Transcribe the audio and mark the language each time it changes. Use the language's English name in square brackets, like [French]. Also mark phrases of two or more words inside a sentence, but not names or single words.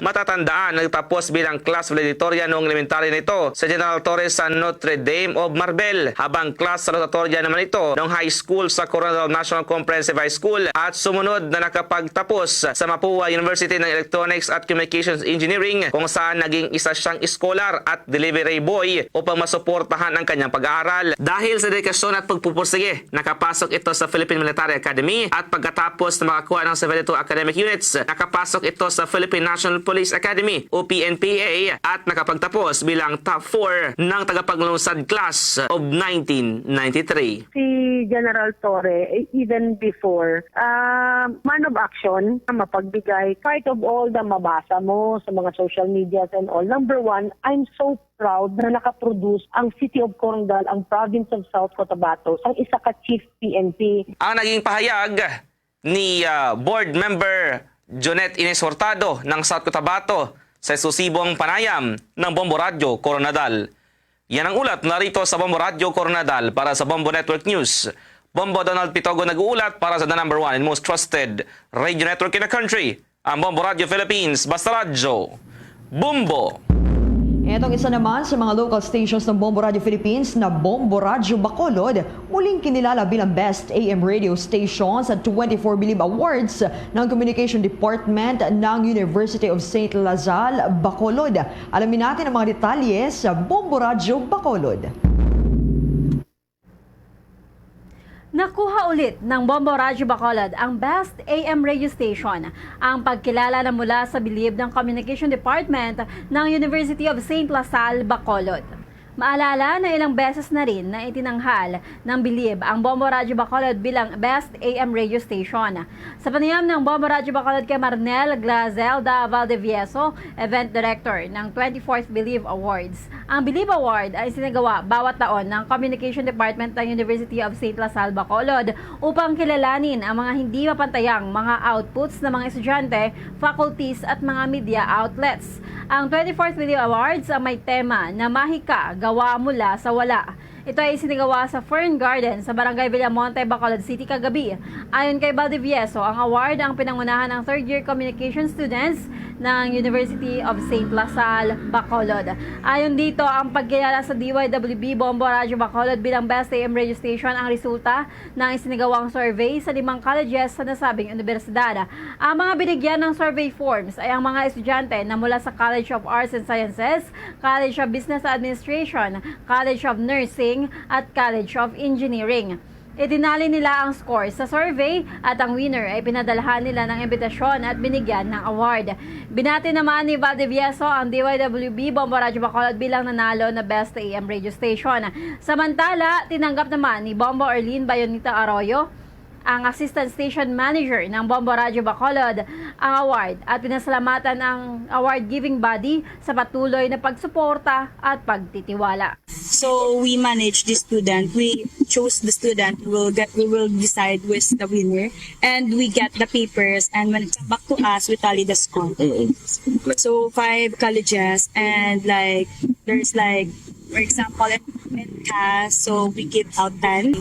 [Filipino] Matatandaan, nagtapos bilang [English] class valedictorian [Filipino] noong elementary nito sa General Torres sa Notre Dame of Marbel, habang [English] class salutatorian [Filipino] naman ito noong high school sa Coronadal National Comprehensive High School at sumunod na nakapagtapos sa Mapua University ng Electronics at Communications Engineering kung saan naging isa siyang scholar at delivery boy upang masuportahan ang kanyang pag-aaral. Dahil sa dedikasyon at pagpupursige, nakapasok ito sa Philippine Military Academy at pagkatapos na makakuha ng 72 [English] academic units, [Filipino] nakapasok ito sa Philippine National Police Academy o PNPA at nakapagtapos bilang top 4 ng tagapaglungsad [English] class of 1993. [Filipino] Si General Torre, [English] even before, man of action, [Filipino] mapagbigay, [English] part of all the [Filipino] mabasa mo sa mga [English] social medias and all. Number one, I'm so proud [Filipino] na nakaproduce ang City of Coronadal, ang Province of South Cotabato, ang isa ka Chief PNP. Ang naging pahayag ni Board Member Jonette Ines Hurtado ng South Cotabato sa eksklusibong panayam ng Bombo Radyo Coronadal. Yan ang ulat narito sa Bombo Radyo Coronadal para sa Bombo Network News. Bombo Donald Pitogo nag-uulat para sa [English] the number 1 and most trusted radio network in the country, [Filipino] ang Bombo Radyo Philippines. Basta Radyo, Bombo! Itong isa naman sa mga local stations ng Bombo Radio Philippines na Bombo Radio Bacolod, muling kinilala bilang Best AM Radio Station sa 24 Believe Awards ng Communication Department ng University of St. Lazal, Bacolod. Alamin natin ang mga detalye sa Bombo Radio Bacolod. Nakuha ulit ng Bombo Radyo Bacolod ang Best AM Radio Station, ang pagkilala na mula sa bilib ng Communication Department ng University of St. Lazal, Bacolod. Maalala na ilang beses na rin na itinanghal ng bilib ang Bombo Radyo Bacolod bilang Best AM Radio Station. Sa panayam ng Bombo Radyo Bacolod kay Marnel Glazelda Valdevieso, Event Director ng 24th Believe Awards. Ang Believe Award ay sinagawa bawat taon ng Communication Department ng University of St. Lazal, Bacolod upang kilalanin ang mga hindi mapantayang mga outputs ng mga estudyante, faculties at mga [English] media outlets. [Filipino] Ang 24th Believe Awards ay may tema na mahika, gawa mula sa wala. Ito ay sinagawa sa Fern Garden sa Barangay Villamonte, Bacolod City kagabi. Ayon kay Valdevieso, ang award ang pinangunahan ng [English] third-year communication students [Filipino] ng University of St. Lazal, Bacolod. Ayon dito, ang pagkilala sa DYWB Bombo Radyo Bacolod bilang Best AM Radio Station ang resulta ng isinagawang survey sa 5 colleges sa nasabing universidad. Ang mga binigyan ng [English] survey forms [Filipino] ay ang mga estudyante na mula sa College of Arts and Sciences, College of Business Administration, College of Nursing, at College of Engineering. Itinali nila ang scores sa survey at ang winner ay pinadalhan nila ng imbitasyon at binigyan ng award. Binati naman ni Valdevieso ang DYWB Bombo Radyo Bacolod bilang nanalo na Best AM Radio Station. Samantala, tinanggap naman ni Bombo Erlene Bayonita Arroyo ang [English] Assistant Station Manager [Filipino] ng Bombo Radio Bacolod ang award at pinasalamatan ang [English] award-giving body [Filipino] sa patuloy na pagsuporta at pagtitiwala. [English] So we manage the student. We chose the student. We will decide who is the winner, and we get the papers. And when it's back to us, we tally the score. So 5 colleges, and there's for example, in CAS, so we give out 10.